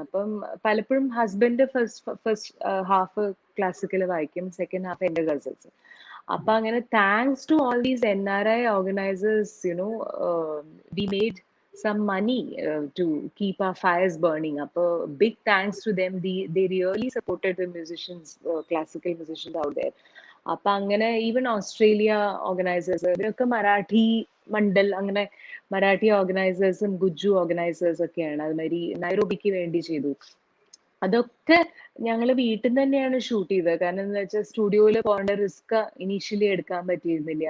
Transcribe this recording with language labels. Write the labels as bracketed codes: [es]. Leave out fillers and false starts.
[ml] അപ്പം പലപ്പോഴും husband first half classical വായിക്കും, സെക്കൻഡ് ഹാഫ് എന്റെ ഗസൽസ്. അപ്പൊ അങ്ങനെ [en] Thanks to all these NRI organisers, we made some money to keep our fires burning. Appo big thanks to them. They really supported the musicians, classical musicians out there. [ml] അപ്പൊ അങ്ങനെ even Australia organisers, ഇവരൊക്കെ മറാഠി മണ്ഡൽ, അങ്ങനെ Marathi ഓർഗനൈസേഴ്സും ഗുജ്ജു organisers ഒക്കെയാണ്. അതുമാതിരി നൈറോബിക്ക് വേണ്ടി ചെയ്തു. അതൊക്കെ ഞങ്ങൾ വീട്ടിൽ നിന്ന് തന്നെയാണ് ഷൂട്ട് ചെയ്തത്. കാരണം എന്താ വെച്ചാൽ സ്റ്റുഡിയോയിൽ പോകേണ്ട റിസ്ക് ഇനീഷ്യലി എടുക്കാൻ പറ്റിയിരുന്നില്ല.